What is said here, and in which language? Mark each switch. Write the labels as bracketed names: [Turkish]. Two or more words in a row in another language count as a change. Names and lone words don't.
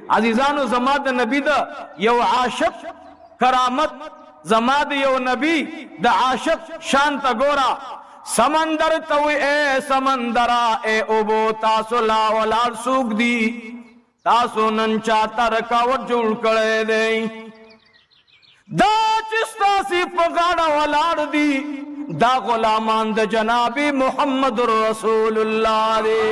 [Pashto] عزیزانو زما د نبی د یو عاشق کرامت، زما د یو نبی د عاشق شان تا ګورا. سمندر توی اے سمندرا اے اوبو تاسو لا ولار سوک دی، تاسو نن چاته رکاوټ جوړ کړی دی. دا چې ستاسې په غاړه ولاړ دي دا غلامان د جناب محمد رسول الله دی.